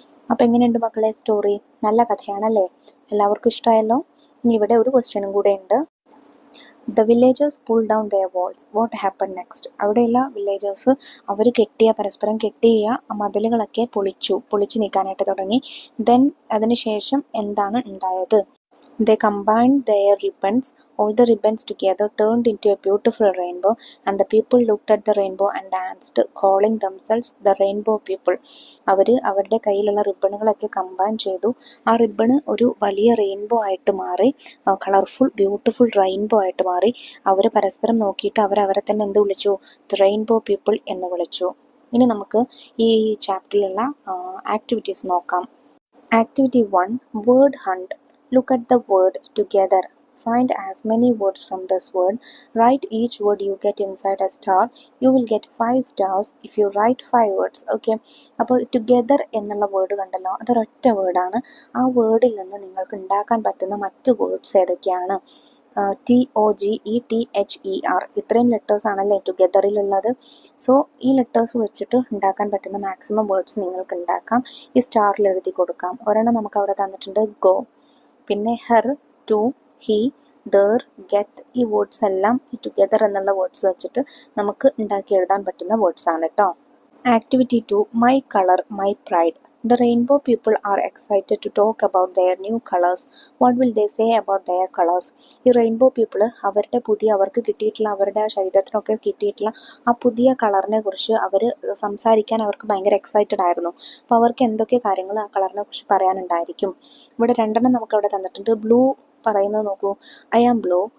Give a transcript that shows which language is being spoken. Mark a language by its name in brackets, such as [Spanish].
[Malayalam] അപ്പം എങ്ങനെയുണ്ട് മക്കളെ സ്റ്റോറി? നല്ല കഥയാണല്ലേ? എല്ലാവർക്കും ഇഷ്ടമായല്ലോ? ഇനി ഇവിടെ ഒരു ക്വസ്റ്റ്യനും കൂടെ ഉണ്ട്. [English] The villagers pull down their walls, what happen next? [Malayalam] അവിടെയുള്ള വില്ലേജേഴ്സ് അവർ പരസ്പരം കെട്ടിയ മതിലുകളൊക്കെ പൊളിച്ച് നീക്കാനായിട്ട് തുടങ്ങി. ദെൻ അതിനുശേഷം എന്താണ് ഉണ്ടായത്? [English] They combined their ribbons. All the ribbons together turned into a beautiful rainbow, and the people looked at the rainbow and danced, calling themselves the rainbow people. [Malayalam] അവരുടെ കയ്യിലുള്ള റിബണുകളൊക്കെ കമ്പൈൻ ചെയ്തു. ആ റിബണ് ഒരു വലിയ റെയിൻബോ ആയിട്ട് മാറി, കളർഫുൾ ബ്യൂട്ടിഫുൾ റെയിൻബോ ആയിട്ട് മാറി. അവർ പരസ്പരം നോക്കിയിട്ട് അവരെ തന്നെ എന്ത് വിളിച്ചു? ദ റെയിൻബോ പീപ്പിൾ എന്ന് വിളിച്ചു. ഇനി നമുക്ക് ഈ ചാപ്റ്ററിലുള്ള ആക്ടിവിറ്റീസ് നോക്കാം. [English] Activity 1, word hunt. Look at the word together. Find as many words from this word. Write each word you get inside a star. You will get 5 stars if you write 5 words. Okay. [Malayalam] അപ്പോൾ together എന്നുള്ള word കണ്ടല്ലോ, അതൊരൊറ്റ വേർഡാണ്. ആ വേർഡിൽ നിന്ന് നിങ്ങൾക്ക് ഉണ്ടാക്കാൻ പറ്റുന്ന മറ്റ് വേർഡ്സ് ഏതൊക്കെയാണ്? TOGETHER, ഇത്രയും ലെറ്റേഴ്സ് ആണല്ലേ ടുഗെദറിലുള്ളത്. സോ ഈ ലെറ്റേഴ്സ് വെച്ചിട്ട് ഉണ്ടാക്കാൻ പറ്റുന്ന മാക്സിമം വേർഡ്സ് നിങ്ങൾക്ക് ഉണ്ടാക്കാം. ഈ സ്റ്റാറിൽ എഴുതി കൊടുക്കാം. ഒരെണ്ണം നമുക്ക് അവിടെ തന്നിട്ടുണ്ട്, ഗോ. പിന്നെ her, to, he, there, get. ഈ വേർഡ്സ് എല്ലാം ഈ ടുഗെദർ എന്നുള്ള വേർഡ്സ് വെച്ചിട്ട് നമുക്ക് ഉണ്ടാക്കി എഴുതാൻ പറ്റുന്ന വേർഡ്സ് ആണ് കേട്ടോ. [English] Activity 2, my colour my pride. The rainbow people are excited to talk about their new colors. What will they say about their colors? [Malayalam] ഈ റെയിൻബോ പീപ്പിൾ അവർക്ക് കിട്ടിയിട്ടുള്ള, അവരുടെ ശരീരത്തിനൊക്കെ കിട്ടിയിട്ടുള്ള ആ പുതിയ കളറിനെ കുറിച്ച് സംസാരിക്കാൻ അവർക്ക് ഭയങ്കര എക്സൈറ്റഡ് ആയിരുന്നു. അപ്പോൾ അവർക്ക് എന്തൊക്കെ കാര്യങ്ങൾ ആ കളറിനെ കുറിച്ച് പറയാനുണ്ടായിരിക്കും? ഇവിടെ 2 നമുക്കവിടെ തന്നിട്ടുണ്ട്. ബ്ലൂ പറയുന്നത് നോക്കൂ. [English] I am blue,